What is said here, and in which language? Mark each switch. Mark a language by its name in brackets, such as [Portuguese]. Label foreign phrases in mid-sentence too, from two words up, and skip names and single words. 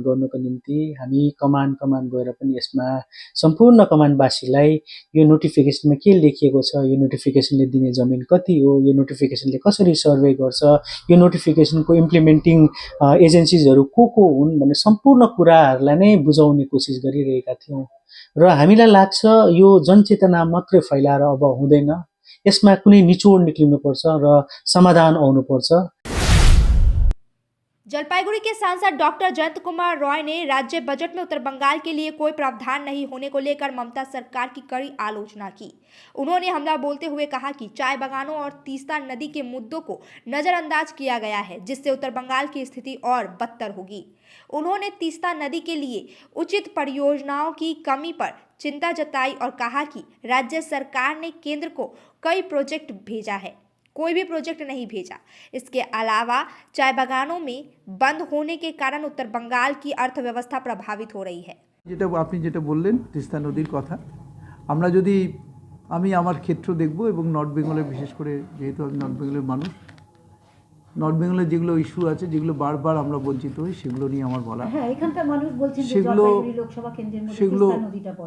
[Nepali] गर्नको निम्ति हामी कमान गएर पनि यसमा सम्पूर्ण कमानवासीलाई यो नोटिफिकेसनमा के लेखिएको छ, यो नोटिफिकेसनले दिने जमिन कति हो, यो नोटिफिकेसनले कसरी सर्वे गर्छ, यो नोटिफिकेसनको [English] implementing agenciesहरू [Nepali] को हुन् भन्ने सम्पूर्ण कुराहरूलाई नै बुझाउने कोसिस गरिरहेका थियौँ र हामीलाई लाग्छ यो जनचेतना मात्रै फैलाएर अब हुँदैन, यसमा कुनै निचोड निक्लिनुपर्छ र समाधान आउनुपर्छ। [Hindi] जलपाईगुड़ी के सांसद डॉक्टर जयंत कुमार रॉय ने राज्य बजट में उत्तर बंगाल के लिए कोई प्रावधान नहीं होने को लेकर ममता सरकार की कड़ी आलोचना की। उन्होंने हमला बोलते हुए कहा कि चाय बागानों और तीस्ता नदी के मुद्दों को नजरअंदाज किया गया है, जिससे उत्तर बंगाल की स्थिति और बदतर होगी। उन्होंने तीस्ता नदी के लिए उचित परियोजनाओं की कमी पर चिंता जताई और कहा कि राज्य सरकार ने केंद्र को कई प्रोजेक्ट भेजा है, कोई भी प्रोजेक्ट नहीं भेजा। इसके अलावा चाय बागानों में बंद होने के कारण उत्तर बंगाल की अर्थव्यवस्था प्रभावित हो रही है। [Bangla] যেটা আপনি যেটা বললেন তিস্তা নদীর কথা, আমরা যদি আমি আমার ক্ষেত্র দেখব এবং নর্থ বেঙ্গলে বিশেষ করে যেহেতু আমি নর্থ বেঙ্গলের মানুষ, নর্থ বেঙ্গলে যেগুলো ইস্যু আছে যেগুলো বারবার আমরা বঞ্চিত হই সেগুলো নিয়ে আমার বলা। হ্যাঁ, এখানকার মানুষ বলছেন যে সেগুলো জলপাইগুড়ি লোকসভা কেন্দ্রের মধ্যে তিস্তা নদীটা পড়ে।